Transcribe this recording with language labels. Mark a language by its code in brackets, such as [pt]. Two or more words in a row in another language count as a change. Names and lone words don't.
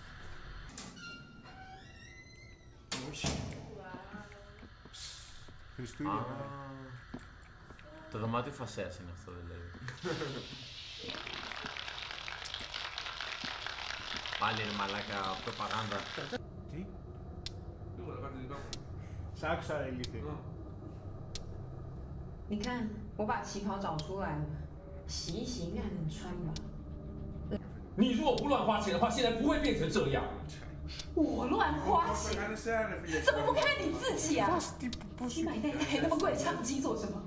[el] Χριστούγεννα. Το δωμάτιο φασέας είναι αυτό δηλαδή. Πάλι είναι μαλάκα προπαγάνδα. Τι? Λίγο να πάρει δικά μου. Σ' άκουσα ρε ηλίθιε. [zh] 你看，我把旗袍找出来了，洗一洗应该还能穿吧？你如果不乱花钱的话，现在不会变成这样。我乱花钱？怎么不看看你自己啊？你买那台那么贵的相机做什么？